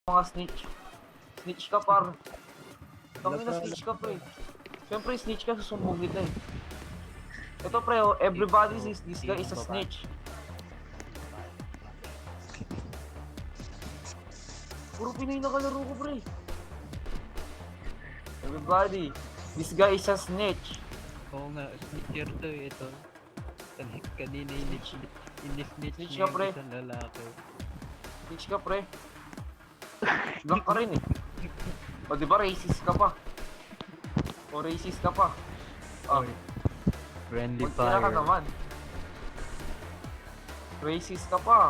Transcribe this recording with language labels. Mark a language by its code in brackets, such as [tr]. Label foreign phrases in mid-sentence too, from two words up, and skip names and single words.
[tl] Mga snitch. Snitch ka par. Tangina snitch ka pre. Siyempre snitch ka, susumbong kita eh. Ito pre, [en] oh, everybody sees this guy is a snitch. [tl] Puro Pinoy na kalaro ko pre. [en] Everybody, this guy is a snitch. [tl] Oo nga, snitcher to eh, ito. Kanina ini-snitch Snitch niya ka, pre. yung isang lalaki. Snitch ka pre. Black ka rin eh. O diba racist ka pa? O racist ka pa? Ah, Oy, friendly magtira ka fire. naman. Racist ka pa.